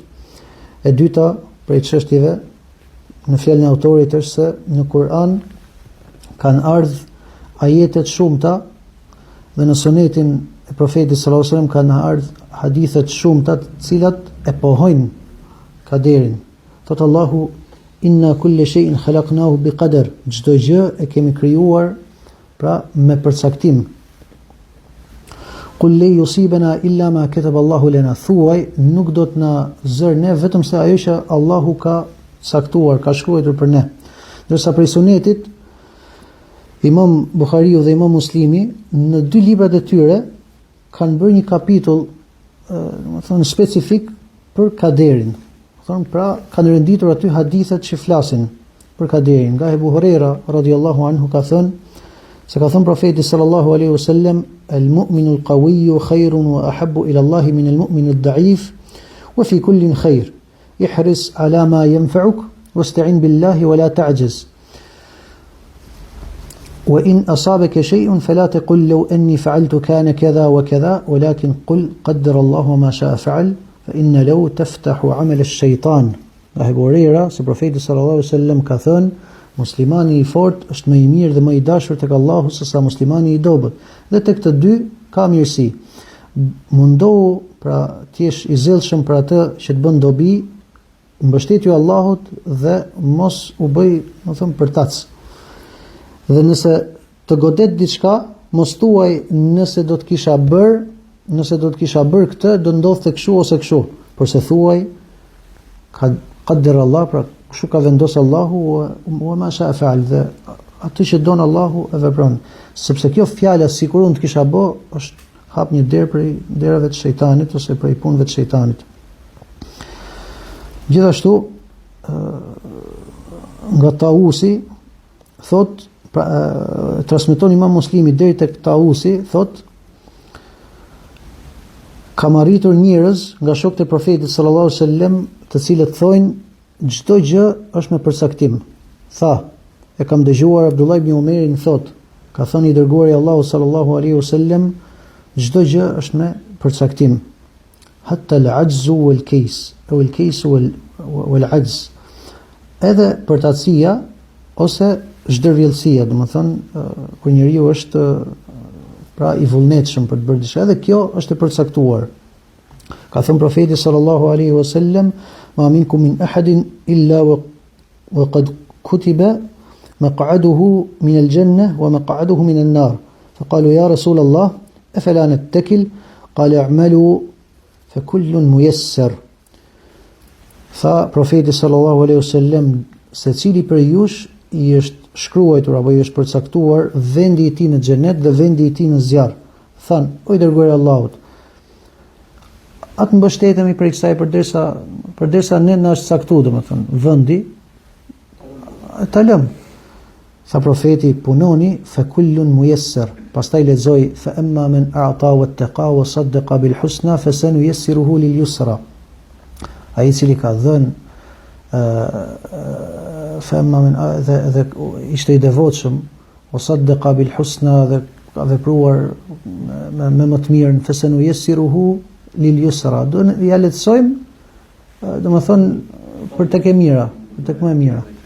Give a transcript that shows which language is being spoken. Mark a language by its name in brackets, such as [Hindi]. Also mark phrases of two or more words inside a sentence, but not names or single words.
[Albanian] E dyta prej çështjeve, në fjalën e autorit, është se në Kur'an kanë ardhur ajete të shumta dhe në sunetin e profetit [Arabic] صلى الله عليه وسلم [Albanian] kanë ardhur hadithe të shumta të cilat e pohojnë kaderin. Thot Allahu: [Arabic] إنا كل شيء خلقناه بقدر. [Albanian] Çdo gjë e kemi krijuar pra me përcaktim. [Arabic] قل لن يصيبنا إلا ما كتب الله لنا. [Albanian] Thuaj, nuk do të na zër ne vetëm se ajo që Allahu ka caktuar, ka shkruar për ne. Ndërsa prej sunetit, Imam Buhariu dhe Imam Muslimi në dy librat e tyre kanë bërë një kapitull, domethënë specifik për kaderin. Pra kanë renditur aty hadithet që flasin për kaderin. [Arabic] Nga Ebu Huraira رضي الله عنه [Albanian] ka thënë se ka thënë profeti [Arabic] صلى الله عليه وسلم: المؤمن القوي خير وأحب إلى الله من المؤمن الضعيف وفي كل خير. احرص على ما ينفعك واستعن بالله ولا تعجز. وإن أصابك شيء فلا تقل لو أني فعلت كان كذا وكذا ولكن قل قدر الله ما شاء فعل فإن لو تفتح عمل الشيطان. [Albanian] Abu Huraira, se profeti [Arabic] صلى الله عليه وسلم [Albanian] ka thënë, muslimani I fort është më I mirë dhe më I dashur tek Allahu se sa muslimani I dobët. Dhe tek të dy ka mirësi. Mundohu pra të jesh I zellshëm për atë që të bën dobi, mbështetju Allahut dhe mos u bëj, do të them, përtac. Dhe nëse të godet diçka, mos thuaj nëse do të kisha bër këtë, do ndodhte kështu ose kështu, por se thuaj [Arabic] قدر الله, [Albanian] pra kështu ka vendosur Allahu, [Arabic] وما شاء فعل, [Albanian] dhe atë që don Allahu e vepron. Sepse kjo fjala sikur unë të kisha bë, është hap një derë prej derave të shejtanit ose prej punëve të shejtanit. Gjithashtu nga Tausi thot, transmeton Imam Muslimi deri tek Tausi, thot: kam arritur njerëz nga shokët e profetit [Arabic] صلى الله عليه وسلم, [Albanian] të cilët thojnë çdo gjë është me përcaktim. Tha, e kam dëgjuar Abdullah ibn Umerin thot, ka thënë I dërguari Allahu [Arabic] صلى الله عليه وسلم, [Albanian] çdo gjë është me përcaktim. [Arabic] حتى العجز والكيس، أو الكيس والعجز. [Albanian] Edhe përtatësia ose zhdërvjellësia, domethënë kur njeriu është pra I vullnetshëm për të bërë diçka, edhe kjo është e përcaktuar. Ka thënë profeti [Arabic] صلى الله عليه وسلم: ما منكم من أحد إلا وقد كتب مقعده من الجنة ومقعده من النار. فقالوا يا رسول الله، أفلا نتكل؟ قال اعملوا فكل ميسر. [Albanian] Tha profeti [Arabic] صلى الله عليه وسلم, [Albanian] secili për jush I është shkruar apo I është përcaktuar vendi I tij në xhenet dhe vendi I tij në zjarr. Than, o I dërguari I Allahut, atë mbështetemi për kësaj përderisa ne na është caktuar, domethënë, vendi ta lëm. Tha profeti, punoni [Arabic] فكل ميسر. [Albanian] Pastaj lexoi [Arabic] فأما من أعطى واتقى وصدق بالحسنى فسنيسره لليسرى. [Albanian] Ai cili ka dhënë [Arabic] فأما من [Albanian] dhe ishte I devotshëm, [Arabic] وصدق بالحسنى, [Albanian] dhe ka vepruar me më të mirën, [Arabic] فسنيسره لليسرى. [Albanian] Do ja lehtësojmë, domethënë për tek e mira, për tek më e mira.